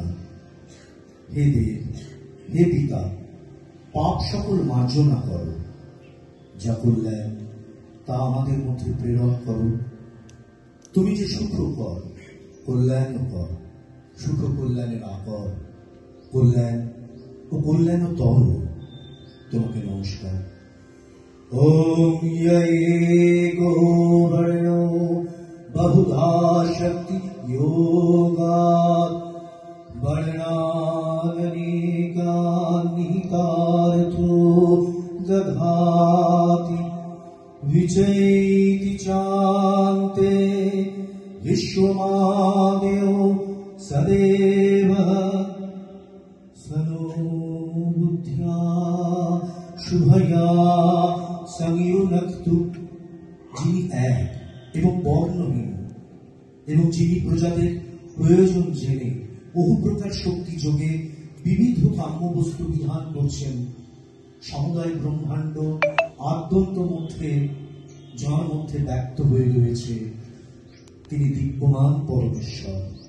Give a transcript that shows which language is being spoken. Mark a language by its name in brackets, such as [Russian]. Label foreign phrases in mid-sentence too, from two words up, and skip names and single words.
[Bangla] হে দেব, হে পিতা, পাপ সকল মার্জনা করো। যা কল্যাণ তা আমাদের মধ্যে প্রেরণ করো। তুমি যে সুখকর, কল্যাণকর, সুখ কল্যাণের আকর, কল্যাণ ও কল্যাণতর, তোমাকে নমস্কার। [Sanskrit] ওম एको वर्णो बहुधा शक्ति योगात् वर्णानेकान्निहितार्थो दधाति विजयति चान्ते विश्वमादेव सदेव सनो बुद्ध्या शुभया संयुनक्तु। [Bangla] যিনি এক এবং বর্ণহীন এবং যিনি প্রজাদের প্রয়োজন জেনে বহু প্রকার শক্তি যোগে বিবিধ কাম্য বস্তু বিধান করছেন, সমুদয় ব্রহ্মাণ্ড আদ্যন্ত মধ্যে যার মধ্যে ব্যক্ত হয়ে রয়েছে, তিনি দিব্যমান পরমেশ্বর।